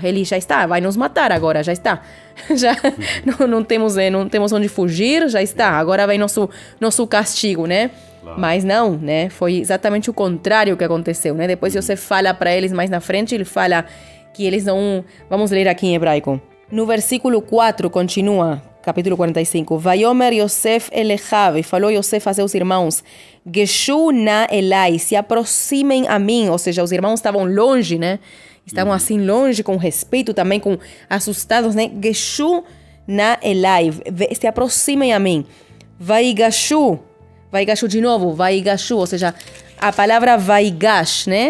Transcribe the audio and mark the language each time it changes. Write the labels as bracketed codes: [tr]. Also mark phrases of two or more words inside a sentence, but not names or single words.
[pt] Ele já está, vai nos matar agora, já está. Já não temos onde fugir, já está. Agora vem nosso castigo, né? Claro. Mas não, né? Foi exatamente o contrário que aconteceu, né? Depois Yosef fala para eles mais na frente, ele fala que eles não... Vamos ler aqui em hebraico. No versículo 4, continua, capítulo 45. [he] ויאמר יוסף אל אחיו, [pt] e falou Yosef a seus irmãos, [he] גשו נא אלי, [pt] se aproximem a mim. Ou seja, os irmãos estavam longe, né? Estavam assim longe, com respeito também, assustados, né? [he] גשו נא אלי, [pt] se aproximem a mim. Vaigashu de novo, Vaigashu, ou seja, a palavra Vaigash, né?